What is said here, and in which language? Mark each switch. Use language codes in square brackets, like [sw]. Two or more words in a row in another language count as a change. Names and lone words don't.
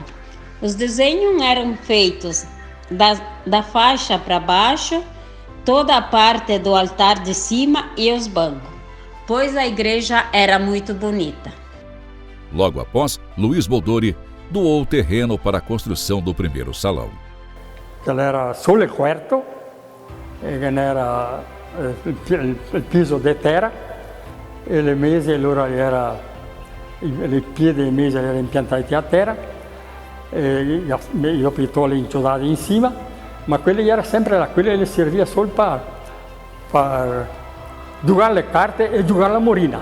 [pt] Os desenhos eram feitos da faixa para baixo, toda a parte do altar de cima e os bancos, pois a igreja era muito bonita. Logo após, Luiz Boldori doou o terreno para a construção do primeiro salão. [vec] Ela era solo quarto, era il piso di terra, e le mese allora era, i piedi e mese erano impiantati a terra, e io pitoli inchiodati in cima, ma quella era sempre quella che serviva solo per giocare le carte e giocare la morina.